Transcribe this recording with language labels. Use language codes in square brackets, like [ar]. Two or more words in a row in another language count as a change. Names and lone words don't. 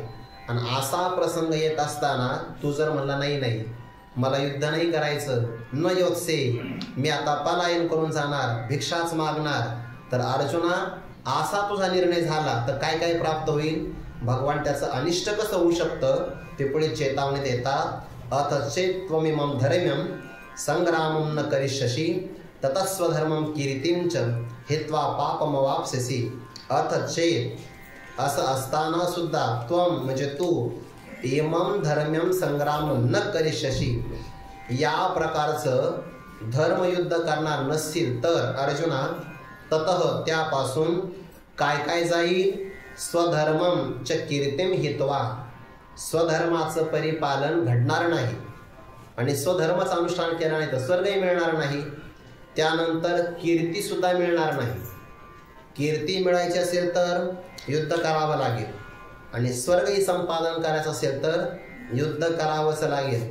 [mr] आणि असा प्रसंग येत असताना तू जर म्हणला नाही मला युद्ध नाही करायचं, [sa] न योत्से, [mr] मी आता पलायन करून जाणार, भिक्षाच मागणार, तर अर्जुना असा तुझा निर्णय झाला तर काय काय प्राप्त होईल? भगवान त्याचं अनिष्ट कसं होऊ शकतं ते पुढे चेतावणी देतात. [sa] अथ चेत्त्वमिमं धर्म्यं संग्रामं न करिष्यसि ततस्वधर्मं कीर्तिं च हित्वा पापमवाप्स्यसि. अथ चेत, [mr] असं असताना सुद्धा, त्वम म्हणजे तू, [sa] इमं धर्म्यं संग्राम न करिष्यसि, [mr] या प्रकारचं धर्मयुद्ध करणार नसतील तर अर्जुना, ततः त्यापासून काय काय जाईल? [sa] स्वधर्मं च कीर्तिं हित्वा, [mr] स्वधर्माचं परिपालन घडणार नाही आणि स्वधर्माचं अनुष्ठान केलं नाही तर स्वर्गही मिळणार नाही, त्यानंतर कीर्ती सुद्धा मिळणार नाही. कीर्ती मिळायची असेल तर युद्ध करावं लागेल आणि स्वर्गही संपादन करायचं असेल तर युद्ध करावंच लागेल.